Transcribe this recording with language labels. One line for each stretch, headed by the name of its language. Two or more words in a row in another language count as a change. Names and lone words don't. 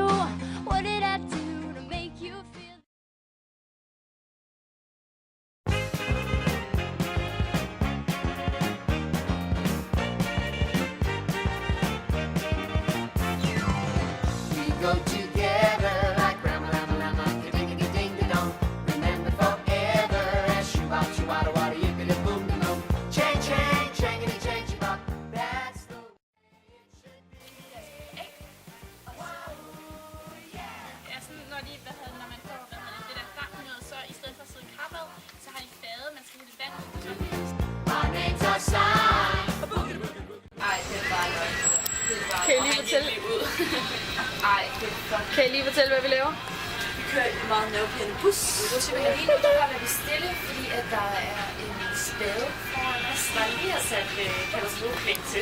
English: What did I do to make you feel? We go together like Rama Lama Lama, ding ding ding ding dong. Remember forever as shoo-bop shoo-wada wada yippity boom boom boom. Chang chang changity chang choo-bop. That's the way it should be.
Danish: Ja, sådan, når man får det der frem noget, så i stedet for at sidde i krabad, så har de fade, man skal hælde vand ud.
English: My name's Hassan.
Danish: Ej, det er bare løgn. Det er bare Kan I lige fortælle? Ej, det er fucking... Kan I lige fortælle, hvad vi laver? Vi kører i en meget nervepirrende bus. Lige nu, der holder vi stille, fordi at der er en spade foran os, der lige har sat katastrofepenge til.